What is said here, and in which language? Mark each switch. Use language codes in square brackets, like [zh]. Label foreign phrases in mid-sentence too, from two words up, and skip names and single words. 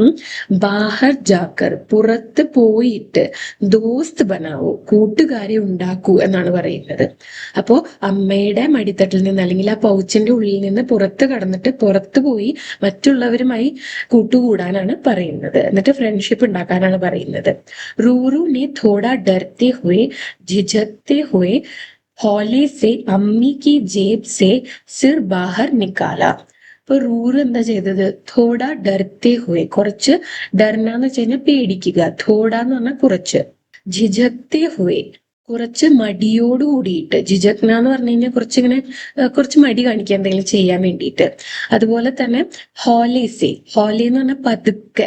[hi] बाहर जाकर [ml] പുറത്ത് പോയിട്ട്, [hi] दोस्त बनाओ [ml] കൂട്ടുകാരെ ഉണ്ടാക്കൂ എന്നാണ് പറയുന്നത്. അപ്പോ അമ്മയുടെ മടിത്തട്ടിൽ നിന്ന് അല്ലെങ്കിൽ ആ പൗച്ചിന്റെ ഉള്ളിൽ നിന്ന് പുറത്ത് കടന്നിട്ട് പുറത്തു പോയി മറ്റുള്ളവരുമായി കൂട്ടുകൂടാനാണ് പറയുന്നത്. എന്നിട്ട് ഫ്രണ്ട്ഷിപ്പ് ഉണ്ടാക്കാനാണ് പറയുന്നത്. [hi] റൂറു ने थोड़ा डरते हुए झिझकते हुए हौले से अम्मी की जेब से सिर बाहर निकाला. [ml] ഇപ്പൊ റൂറ് എന്താ ചെയ്തത്, [hi] थोड़ा डरते हुए, [ml] കുറച്ച്, ഡർനാന്ന് വെച്ച് കഴിഞ്ഞാൽ പേടിക്കുക, തോട എന്ന് പറഞ്ഞാൽ കുറച്ച്, [hi] झिझकते हुए [ml] കുറച്ച് മടിയോട് കൂടിയിട്ട്. ജിജക്ന എന്ന് പറഞ്ഞു കഴിഞ്ഞാൽ കുറച്ചിങ്ങനെ കുറച്ച് മടി കാണിക്കുക എന്തെങ്കിലും ചെയ്യാൻ വേണ്ടിയിട്ട്. അതുപോലെ തന്നെ ഹോലേസെ, ഹോലെ എന്ന് പറഞ്ഞാൽ പതുക്കെ.